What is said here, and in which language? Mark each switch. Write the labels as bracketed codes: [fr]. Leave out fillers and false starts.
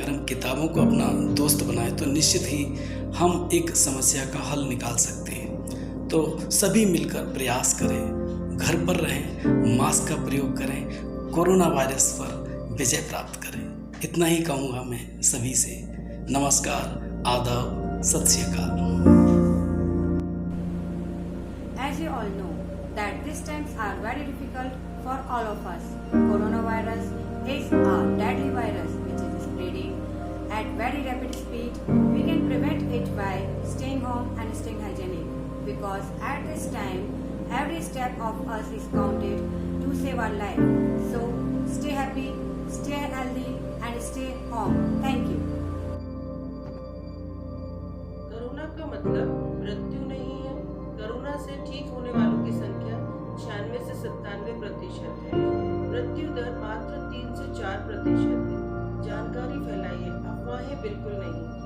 [hi] अगर हम किताबों को अपना दोस्त बनाएं तो निश्चित ही हम एक समस्या का हल निकाल सकते हैं। तो सभी मिलकर प्रयास करें, घर पर रहें, मास्क का प्रयोग करें, कोरोना वायरस पर विजय प्राप्त करें। इतना ही कहूँगा मैं सभी से। नमस्कार, आदाब, सत श्री अकाल। [en] As you all know that these times are very difficult for all of us. Coronavirus is a deadly virus which is spreading at very rapid speed. We can prevent it by staying home and staying hygienic, because at this time every step of us is counted to save our life. So stay happy, stay healthy and stay home. Thank you. [hi] Corona का मतलब मृत्यु नहीं है। Corona से ठीक होने वालों की संख्या 96 से 97% है। मृत्यु दर मात्र 3 से 4% है। जानकारी फैलाइए, अफवाहें बिल्कुल नहीं।